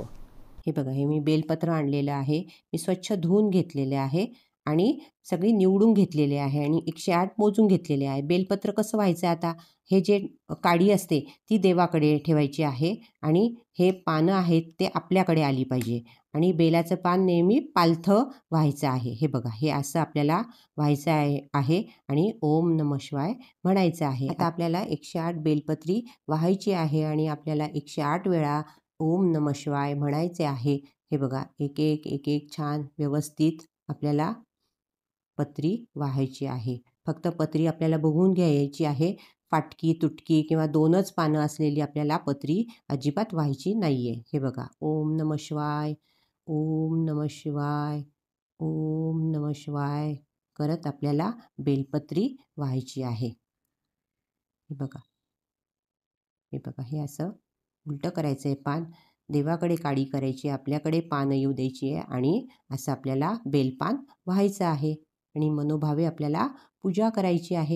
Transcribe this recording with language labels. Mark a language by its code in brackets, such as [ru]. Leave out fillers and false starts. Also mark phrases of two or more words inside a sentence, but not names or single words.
[mr] हे बघा, हे मी बेलपत्र आणलेलं आहे. मी स्वच्छ धुवून घेतलेले आहे आणि सगळी निवडून घेतलेले आहे आणि 108 मोजून घेतलेले आहे. बेलपत्र कसं व्हायचं आता, हे जे काडी असते ती देवाकडे ठेवायची आहे आणि हे पानं आहेत ते आपल्याकडे आली पाहिजे आणि बेलाचं पान नेहमी पालथं व्हायचं आहे. हे बघा, हे असं आपल्याला व्हायचं आहे आणि [sa] ओम नमः शिवाय [mr] म्हणायचं आहे. आता आपल्याला 108 बेलपत्री व्हायची आहे आणि आपल्याला 108 वेळा [sa] ओम नमः शिवाय [mr] म्हणायचे आहे. हे बघा, एक एक एक एक छान व्यवस्थित आपल्याला पत्री वाहायची आहे. फक्त पत्री आपल्याला बघून घ्यायची आहे. फाटकी तुटकी किंवा 2च पानं असलेली आपल्याला पत्री अजिबात व्हायची नाही आहे. हे बघा, [sa] ओम नमः शिवाय, ओम नमः शिवाय, ओम नमः शिवाय [mr] करत आपल्याला बेलपत्री व्हायची आहे. हे बघा, हे बघा, हे असं उलटं करायचं आहे पान. देवाकडे काडी करायची, आपल्याकडे पानं येऊ द्यायची आहे आणि असं आपल्याला बेलपान व्हायचं आहे आणि मनोभावे आपल्याला पूजा करायची आहे.